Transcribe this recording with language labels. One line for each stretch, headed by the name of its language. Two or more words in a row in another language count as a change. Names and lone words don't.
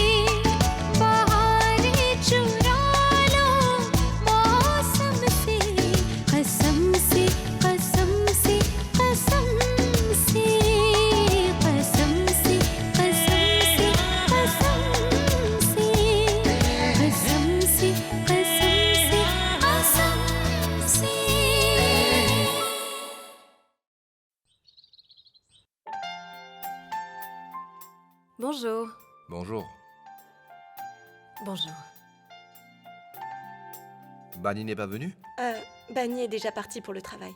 Hindi: बहारें चुरा लो मौसम से कसम से कसम से कसम से कसम से कसम से कसम से कसम से कसम से कसम से
French: Bonjour. Bonjour. Bonjour. Bani n'est pas venu? Bani est déjà parti pour le travail.